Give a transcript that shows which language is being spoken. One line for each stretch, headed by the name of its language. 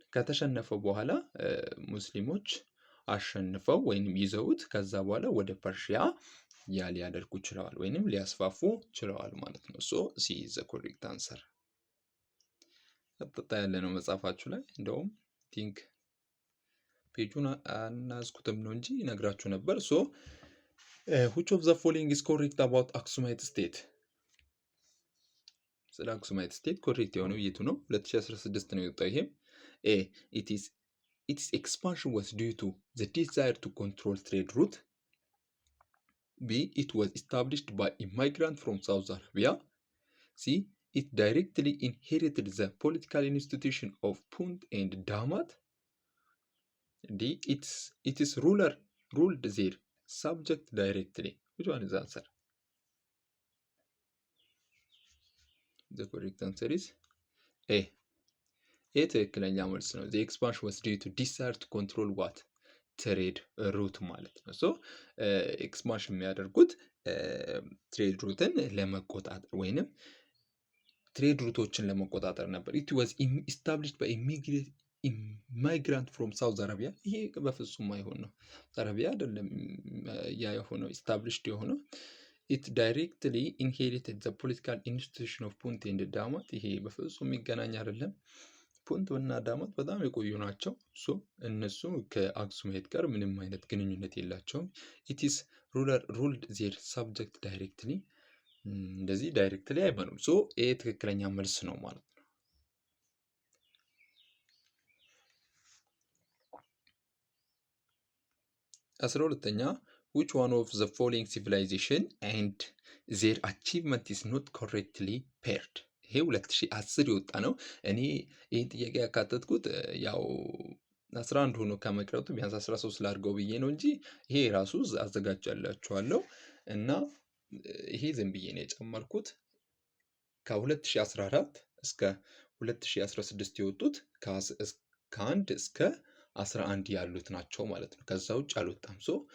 Amharic: ከተሸነፈ በኋላ ሙስሊሞች አሸንፈው ወይንም ይዘውት ከዛ በኋላ ወደ ፐርሺያ ሊያደርጉ ችለዋል ወይንም ሊያስፋፉ ችለዋል ማለት ነው።
English: ሶ ሲ ኢዝ ዘ ኮሬክት አንሰር።
Amharic: ቀጥታ ያለ ነው መጽሐፋችሁ ላይ እንደውም ቲንክ ፔጁን አናዝኩትም ነው እንጂ ነግራችሁ ነበር። ሶ
English: which of the following is correct about Aksumite state?
Amharic: ስለ አክሱማይት ስቴት ኮሬክት የሆነው የቱ ነው? 2016 ነው የወጣው። ይሄም ኤ
English: its expansion was due to the desire to control trade route. B. It was established by immigrants from Saudi Arabia. C. It directly inherited the political institution of Punt and Damat. D. It is ruler ruled their subject directly. Which one is the answer? The correct answer is A.
Amharic: ይህ ትክክለኛ መልስ ነው።
English: the expansion was due to desire to control what?
Amharic: ትሬድ ሩት ማለት ነው። ሶ ኤክስፓንሽን የሚያደርጉት ትሬድ ሩትን ለመቆጣጠር ወይንም ትሬድ ሩቶችን ለመቆጣጠር ነበር።
English: it was established by immigrant from Saudi Arabia.
Amharic: ይሄ በፍጹም አይሆን ነው። አረቢያ አይደለም ያ የሆነው
English: established
Amharic: የሆነው
English: it directly inherited the political institution of Punt and Damat.
Amharic: ይሄ በፍጹም የሚገናኝ አይደለም። ፑንት እና ዳማት በጣም የቆዩ ናቸው። ሶ እነሱ ከአክሱማይት ጋር ምንም አይነት ግንኙነት የላቸውም።
English: it is ruler ruled their subject directly.
Amharic: እንደዚህ ዳይሬክትሊ አይመኑም። ሶ ይሄ ትክክለኛ መልስ ነው ማለት ነው። 12ኛ
English: which one of the following civilization and their achievement is not correctly paired?
Amharic: ይሄ 2010 የወጣ ነው። እኔ ይህን ጥያቄ ያካተትኩት ያው 11 ሆኖ ከመቅረቱ ቢያንስ 13 ላድርገው ብዬ ነው እንጂ ይሄ ራሱ አዘጋጃላችኋለሁ እና ይሄ ዝም ብዬ ነው የጨመርኩት። ከ2014 እስከ 2016 የወጡት ከ1 እስከ 11 ያሉት ናቸው ማለት ነው። ከዛ ውጭ አልወጣም። ሶ